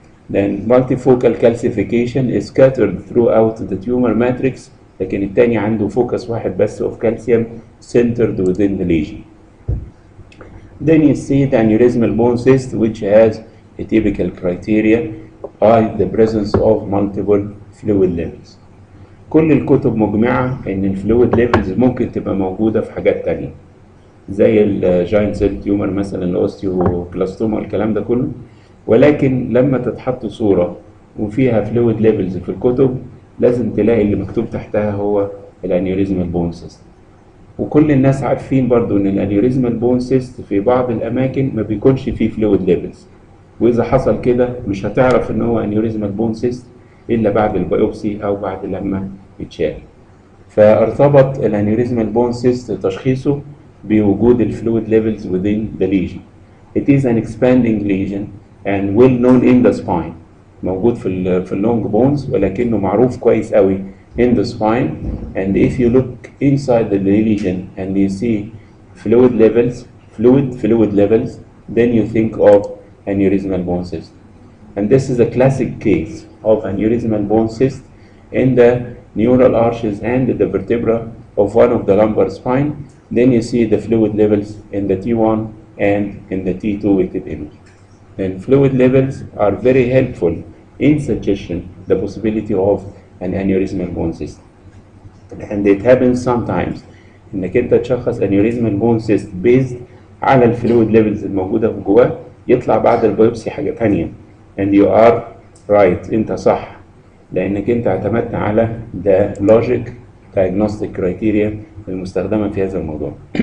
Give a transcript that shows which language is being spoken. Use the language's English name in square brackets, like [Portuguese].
[English] Then multifocal calcification is scattered throughout the tumor matrix، [Arabic] لكن التاني عنده [English] focus واحد بس of calcium centered within the lesion. Then you see the aneurysmal bone cyst which has a typical criteria by the presence of multiple fluid levels. [Arabic] كل الكتب مجمعة ان الفلويد ليفلز ممكن تبقى موجودة في حاجات تانية زي الجاينت سيل تيومر مثلا، الاوستيوبلاستوما والكلام ده كله، ولكن لما تتحط صورة وفيها فلويد ليفلز في الكتب لازم تلاقي اللي مكتوب تحتها هو الانيوريزمال بون سيست. وكل الناس عارفين برضو ان الانيوريزمال بون سيست في بعض الاماكن ما بيكونش فيه فلويد ليفلز، واذا حصل كده مش هتعرف ان هو انيوريزمال بون سيست الا بعد البيوبسي او بعد لما يتشال. فارتبط الانيوريزمال بون سيست تشخيصه بوجود الفلويد ليفلز [English] within the lesion. It is an expanding lesion and well known in the spine. [Arabic] موجود في اللونج بونز ولكنه معروف كويس قوي [English] in the spine. And if you look inside the lesion and you see fluid levels, then you think of aneurysmal bone cyst. And this is a classic case of aneurysmal bone cyst in the neural arches and the vertebra of one of the lumbar spine. Then you see the fluid levels in the T1 and in the T2 weighted image. And fluid levels are very helpful in suggestion the possibility of an aneurysmal bone cyst. And it happens sometimes [Arabic] انك انت تشخص [English] aneurysmal bone cyst based على الفلويد levels الموجوده جواه، [Arabic] يطلع بعد البيوبسي حاجه ثانيه. [English] and you are right، [Arabic] انت صح، لانك انت اعتمدت على [English] the logic diagnostic criteria [Arabic] المستخدمه في هذا الموضوع.